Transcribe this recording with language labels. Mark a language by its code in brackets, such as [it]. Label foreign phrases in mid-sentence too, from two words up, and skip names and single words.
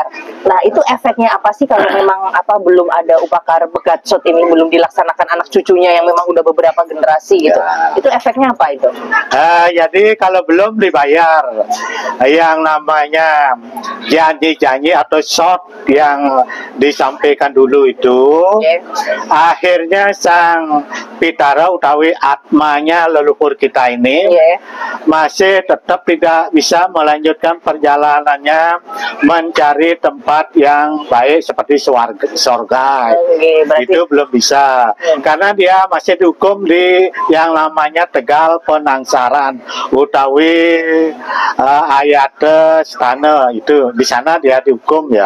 [id] Nah, itu efeknya apa sih kalau memang belum ada upacara pegatsot ini, belum dilaksanakan anak cucunya yang memang udah beberapa generasi gitu. Itu efeknya apa itu? Jadi kalau belum dibayar yang namanya janji-janji atau shot yang disampaikan dulu itu, akhirnya sang pitara utawi atmanya leluhur kita ini masih tetap tidak bisa melanjutkan perjalanannya mencari tempat yang baik seperti surga. Itu belum bisa karena dia masih dihukum di yang namanya Tegal Penangsaran utawi ayat stana, itu di sana dia dihukum, ya.